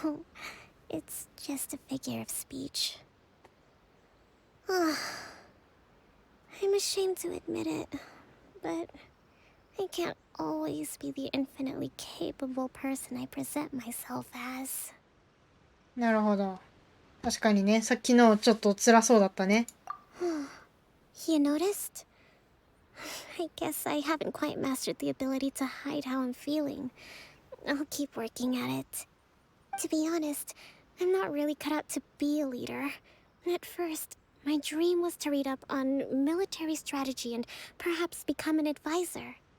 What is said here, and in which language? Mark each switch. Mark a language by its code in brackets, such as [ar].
[en] No, it's just a figure of speech. I'm ashamed to admit it, but I can't always be the infinitely capable person I present myself as. [ja] なるほど。確かにね、さっきのちょっと辛そうだったね。 [en] You noticed? I guess I haven't quite mastered the ability to hide how I'm feeling. I'll keep working at it. To be honest, I'm not really cut out to be a leader. At first, my dream was to read up on military strategy and perhaps become an advisor.